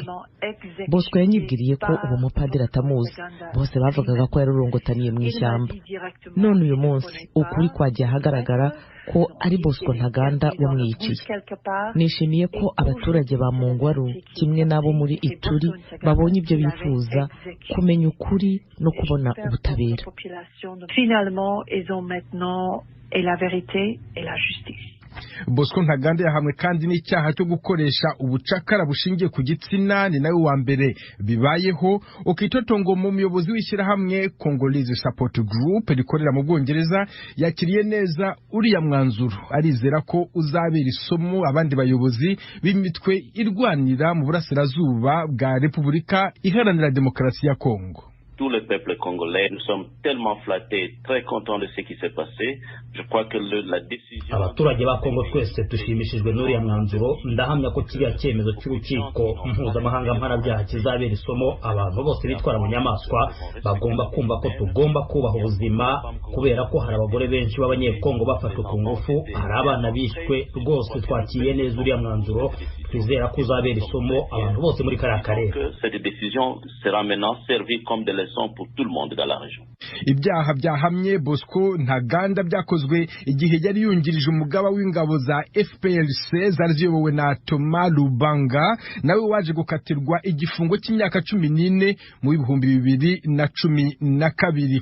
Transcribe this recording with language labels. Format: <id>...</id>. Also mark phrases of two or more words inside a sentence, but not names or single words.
<rw>Bosco yanyibwiriye ko uwo mupadiri atamuzi, bose bavugaga ko yarurongotaniye mu ishyamba. None uyu munsi ukuri kwagiye hagaragara ko ari Ntaganda wamwiciye. Nishimiye ko abaturage ba Mungwaru kimwe nabo muri Ituri babonye ibyo bifuza, kumenya ukuri no kubona ubutabera.</rw> <fr>Finalement, ils ont maintenant la vérité et la justice.</fr> <rw>Ntaganda yahamwe kandi n'icyaha cyo gukoresha ubucakara bushingiye ku gitsina. Ni nawe wa mbere bibayeho. Okitotongo mu muyobozi w'ishyirahamwe Congolese Support Group rikorera mu Bwongereza yakiriye neza uriya mwanzuro. Arizera ko uzabera isomo abandi bayobozi b'imitwe irwanira mu burasirazuba bwa Repubulika Iharanira Demokarasi ya Congo.</rw> <fr>Tout le peuple congolais, nous sommes tellement flattés, très contents de ce qui s'est passé. Je crois que la décision...</fr> <rw>Abaturage ba Congo twese dushimishijwe n'uriya mwanzuro. Ndahamya ko kiriya cyemezo cy'urukiko mpuzamahanga mpanabyaha kizabera isomo abantu bose bitwara mu nyamaswa. Bagomba kumva ko tugomba kubaha ubuzima, kubera ko hari abagore benshi b'abanyekongo bafashwe ku ngufu, hari abana bishwe. Rwose twakiriye neza uriya mwanzuro, twizera ko uzabera isomo abantu bose muri kariya karere.</rw> <fr>Cette décision sera maintenant servie comme de leçon pour tout le monde dans la région.</fr> <rw>Ibyaha byahamye Ntaganda byakozwe igihe yari yungirije umugaba w'ingabo za FPLC zari ziyobowe na Thomas Lubanga, nawe waje gukatirwa igifungo cy'imyaka 14 mu 2012.</rw>